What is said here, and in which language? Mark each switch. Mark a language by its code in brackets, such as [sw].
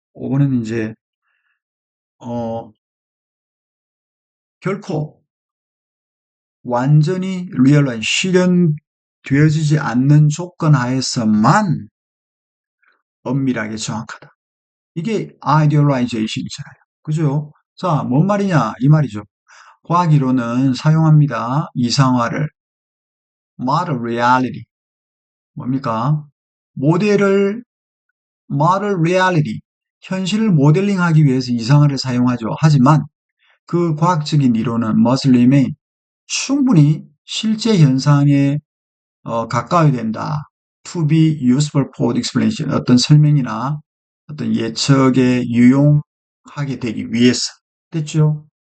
[ko] 5번은 이제 어, 결코 완전히 [en] realize, [ko] 실현되어지지 않는 조건 하에서만 엄밀하게 정확하다. 이게 idealization이잖아요. 그죠? 자, 뭔 말이냐? 이 말이죠. 과학 이론은 사용합니다. 이상화를, [en] model reality. [ko] 뭡니까? 모델을, [en] model reality. [ko] 현실을 모델링하기 위해서 이상화를 사용하죠. 하지만 그 과학적인 이론은 [en] must remain. [ko] 충분히 실제 현상에 가까워야 된다. [en] To be useful for explanation. [ko] 어떤 설명이나 어떤 예측에 유용하게 되기 위해서. 됐죠?